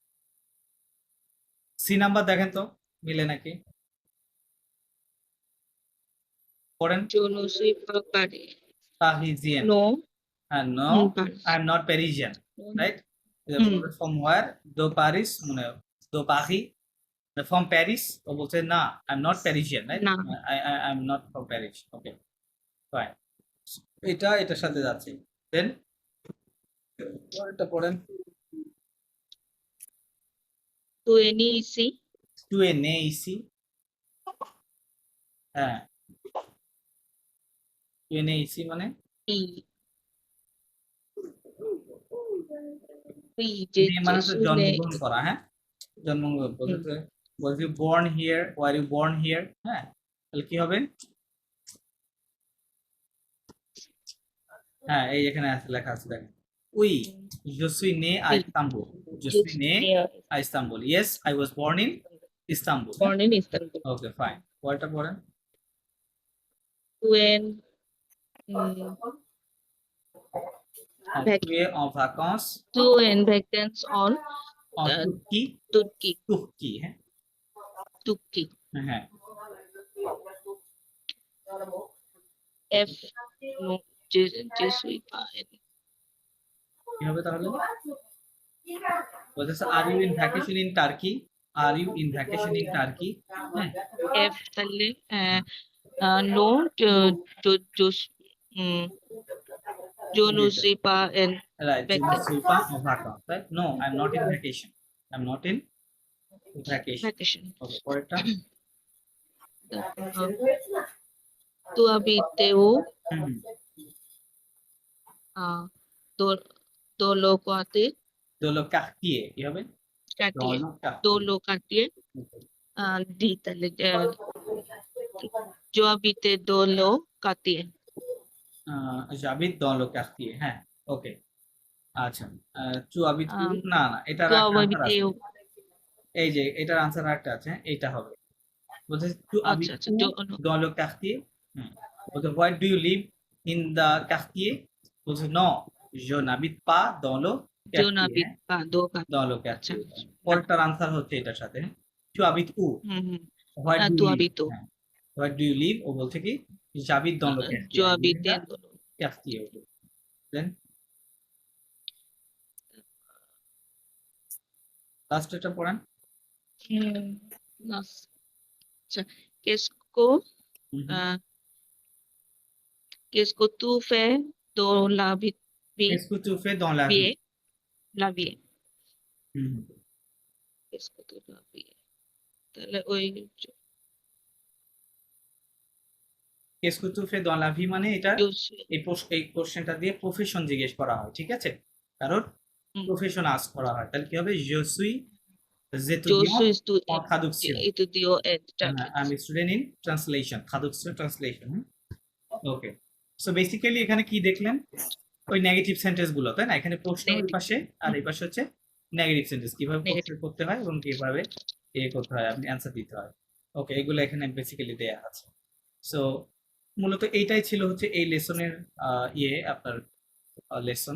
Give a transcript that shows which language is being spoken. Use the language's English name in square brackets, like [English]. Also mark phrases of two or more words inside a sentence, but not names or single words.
[Bangla] সি নাম্বার দেখেন তো মিলে নাকি। পড়েন [French] Je ne suis pas Parisian. [English] No. No, Paris. I'm not Parisian, right? Hmm. From where? Do Paris, do Paris. From Paris, [Bangla] ও বলছে না, [English] I'm not Parisian, right? [Bangla] না। [English] I'm not from Paris. Okay, fine. [Bangla] এটা এটার সাথে যাচ্ছে। Then এটা পড়েন। [French] Tu es né ici? Tu es né ici? হ্যাঁ, tu es né ici মানে Oui. Oui, je [Bangla] মানে হচ্ছে [French] suis né. [Bangla] জন্মগ্রহণ করা, হ্যাঁ, জন্মগ্রহণ বলতে বলছি [English] born here, were you born here? [Bangla] হ্যাঁ, তাহলে কি হবে? হ্যাঁ, এই এখানে আছে, লেখা আছে, দেখেন। [French] Oui, je suis né à Istanbul. Je suis né à Istanbul. [English] Yes, I was born in Istanbul. Born in Istanbul. Okay, fine. [Bangla] পরেরটা পড়েন। [English] When [French] Tu es en vacances tu en vacances on en Turquie. [English] Turkey. [French] Turquie, [Bangla] হ্যাঁ, [English] Turkey. [Bangla] হ্যাঁ, F. [English] No, [French] je suis pas. [Bangla] কি হবে তাহলে? [English] বলতেছে Are you in vacation in Turkey? Are you in vacation in Turkey? হ্যাঁ, [Bangla] F তাহলে no, [French] je ne suis pas en right. Je ne [English] vacation. [French] suis pas en vacances, [English] right? No, I'm not in vacation. I'm not in vacation. Vacation. [Bangla] Okay, পরেরটা। [French] Tu habites où? হুম, Dans le quartier. dans le quartier, [Bangla] কি হবে? [French] Dans le quartier. Dans le quartier. Dit তাহলে je habite dans le quartier. j'habite dans le quartier, [Bangla] হ্যাঁ, ওকে, আচ্ছা। [French] tu habites où? [Bangla] না না, এটার [French] Tu [Bangla] একটা answer [French] habites [Bangla] আছে। [French] où? [Bangla] এই যে এটার আনসার একটা আছে, এইটা হবে। বলছে tu আচ্ছা [French] habites [Bangla] আচ্ছা [French] où dans le quartier? [English] বলছে where do you live in the quartier? [French] বলছে non, je n'habite pas dans le je quartier, n'habite pas dans le dans le [Bangla] আচ্ছা quartier। পরেরটার আনসার হচ্ছে এটার সাথে, [French] tu habites où? [English] where do [French] tu [English] you live? [French] habites où? [Bangla] হ্যাঁ, [English] where do you live? [Bangla] ও বলছে কি [French] j'habite dans le quartier, je [English] I live in [French] habite [English] the [French] dans le quartier. [Bangla] Then লাস্ট এটা পড়েন। [French] আচ্ছা qu'est-ce que tu fais dans la vie? Qu'est-ce que tu fais dans la vie? La vie. হুম, Qu'est-ce que tu la vie? [Bangla] তাহলে ওই [French] Qu'est-ce que tu fais dans la vie [Bangla] মানে এটা [French] je suis [Bangla] এই কোশ্চেনটা দিয়ে প্রফেশন জিজ্ঞেস করা হয়, ঠিক আছে, কারণ প্রফেশন আস্ক করা হয়, তাহলে কি হবে? [French] je suis je étudiant suis en traduction. étudiant et [English] I'm a student in translation, traduction, translation. Okay, so basically [Bangla] এখানে কি দেখলেন? ওই [English] negative sentence [Bangla] গুলো, তাই না? এখানে প্রশ্ন এই পাশে আর এই পাশে হচ্ছে [English] negative sentence, [Bangla] কিভাবে প্রশ্ন করতে হয় এবং কিভাবে করতে হয়, আপনি অ্যান্সার দিতে হয়। ওকে, এগুলো এখানে বেসিক্যালি দেয়া আছে। সো মূলত এইটাই ছিল হচ্ছে এই লেসনের আপনার লেসন।